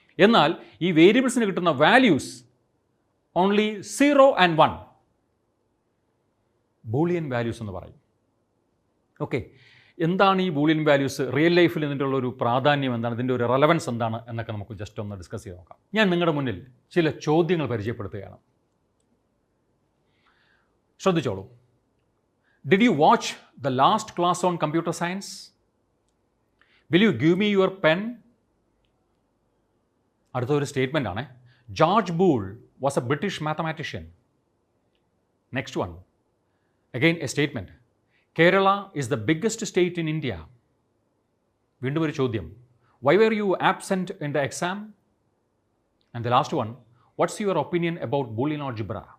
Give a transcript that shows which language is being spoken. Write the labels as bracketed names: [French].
[Malayalam] എന്നാൽ ഈ വേരിയബിൾസിന് കിട്ടുന്ന values only 0 and 1 Boolean values എന്ന് പറയും. ഓക്കെ, എന്താണ് ഈ ബൂളിയൻ വാല്യൂസ്? റിയൽ ലൈഫിൽ ഇതിൻ്റെ ഉള്ളൊരു പ്രാധാന്യം എന്താണ്, ഇതിൻ്റെ ഒരു റെലവൻസ് എന്താണ് എന്നൊക്കെ നമുക്ക് ജസ്റ്റ് ഒന്ന് ഡിസ്കസ് ചെയ്ത് നോക്കാം. ഞാൻ നിങ്ങളുടെ മുന്നിൽ ചില ചോദ്യങ്ങൾ പരിചയപ്പെടുത്തുകയാണ്, ശ്രദ്ധിച്ചോളൂ. [English] Did you watch the last class on computer science? Will you give me your pen? [Malayalam] അടുത്ത ഒരു സ്റ്റേറ്റ്മെൻ്റ് ആണ്. [English] George Boole was a British mathematician. Next one, [Malayalam] again A statement. [English] Kerala is the biggest state in India. [Malayalam] വീണ്ടും ഒരു ചോദ്യം. [English] Why were you absent in the exam? And the last one, what's your opinion about Boolean algebra?